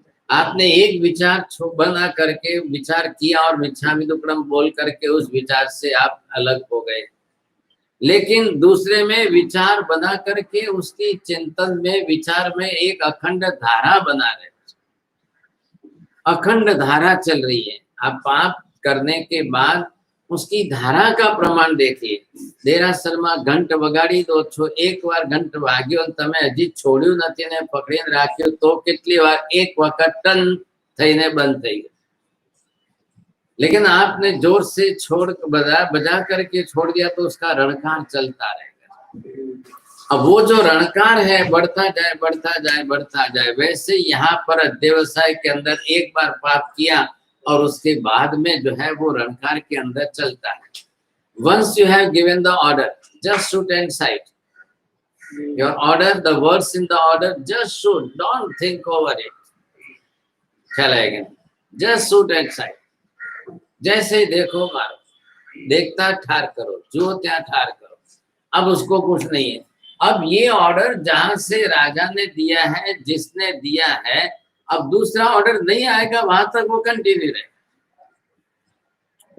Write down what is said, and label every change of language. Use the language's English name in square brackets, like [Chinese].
[Hindi] आपने एक विचार बना करके विचार किया और मिच्छामि दुक्कड़म बोल करके उस विचार से आप अलग हो गए, लेकिन दूसरे में विचार बना करके उसकी चिंतन में, विचार में एक अखंड धारा बना रहे, अखंड धारा चल रही है। आप पाप करने के बाद उसकी धारा का प्रमाण देखिए। [Gujarati] देरासરમાં ઘંટ વગાડી દો છો, એક વાર ઘંટ વાગ્યો અને તમે હજી છોડ્યું નથી ને પકડીને રાખ્યું તો કેટલી વાર, એક વખત ટન થઈને બંધ થઈ ગયો। [Hindi] लेकिन आपने जोर से बजा करके छोड़ दिया तो उसका रणकार चलता रहेगा। अब वो जो रणकार है बढ़ता जाए बढ़ता जाए बढ़ता जाए। वैसे यहाँ पर अध्यवसाय के अंदर एक बार पाप किया और उसके बाद में जो है वो रणकार के अंदर चलता है। [English] Once you have given the order, just shoot and sight. Your order, the words in the order, just shoot. Don't think over it. चलेगा, just shoot and sight. [Hindi] जैसे देखो मारो, देखता ठार करो, जो त्या ठार करो। अब उसको कुछ नहीं है। अब ये ऑर्डर जहां से राजा ने दिया है, जिसने दिया है, अब दूसरा ऑर्डर नहीं आएगा, वहां तक वो कंटिन्यू रहेगा।